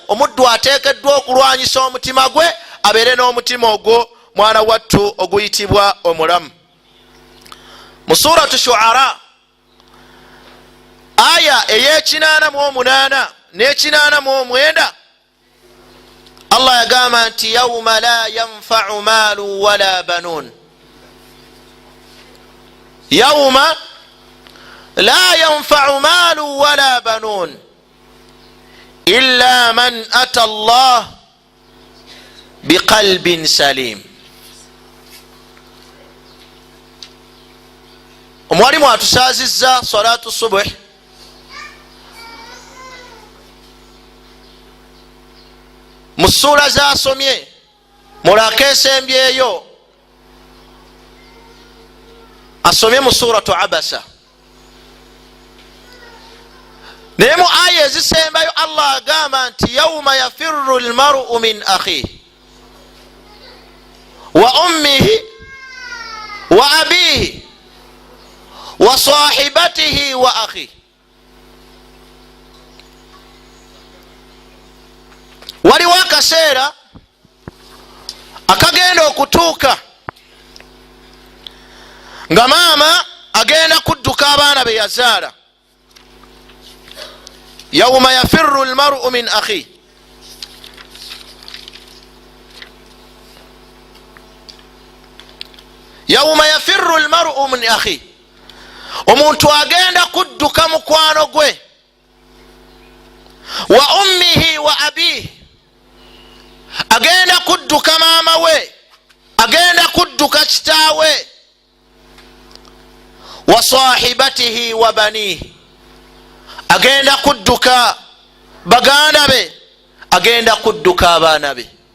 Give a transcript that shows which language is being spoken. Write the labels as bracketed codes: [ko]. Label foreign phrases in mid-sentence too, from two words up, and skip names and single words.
[lg] Omuddu ateekeddwa okulwanyisa omutima gwe abeere n'omutima ogwo mwana wattu oguyitibwa omulamu. Mu suratu Shu'ara aya ey'ekinaana n'ekinaana mu omwenda Allah yagamba nti [ar] يوم لا ينفع مال ولا بنون يوم لا ينفع مال ولا بنون إلا من أتى الله بقلب سليم. [lg] Omwalimu atusaazizza [ar] صلاة الصبح [lg] mu ssuula z'asomye mulaka esembyeyo, asomye mu suratu Abasa. Naye mu aya ezisembayo Allah agamba nti [ar] يوم يفر المرء من أخيه وأمه وأبيه وصاحبته وأخيه. [lg] Waliwo akaseera akagenda okutuuka nga maama agenda kudduka abaana be yazaala. [ar] يوم يفر المرء من أخيه يوم يفر المرء من أخيه, [lg] omuntu agenda kudduka mukwano gwe, [ar] وأمه وأبيه, [lg] agenda kudduka maama we, agenda kudduka kitaawe, [ar] وصاحبته وبنيه, [lg] agenda kudduka baganda be, agenda kudduka abaana be.